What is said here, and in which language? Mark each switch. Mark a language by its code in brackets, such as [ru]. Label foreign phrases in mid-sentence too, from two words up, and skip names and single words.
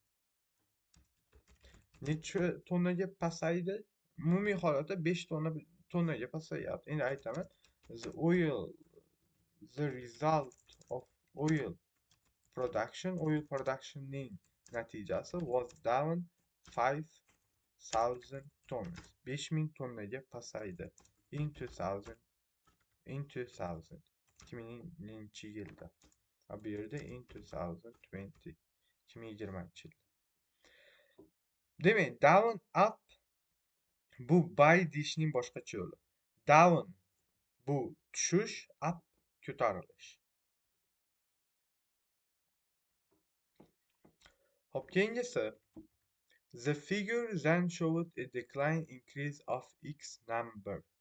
[uz] Necha tonnaga pasaydi? Umumiy holatda 5 tonnaga pasayapti. Endi aytaman [en] the result of oil productionning natijasi was down 5,000 tons [uz] 5,000 tonnaga pasaydi [en] in 2000-yilda. [uz] Bu yerda in 2020 2020-yil. Demak, [en] down up [uz] bu buy deyishning boshqacha yo'li. Down bu tushish, up ko'tarilish. Hop, keyingisi [en] the figure then showed a decline increase of x number.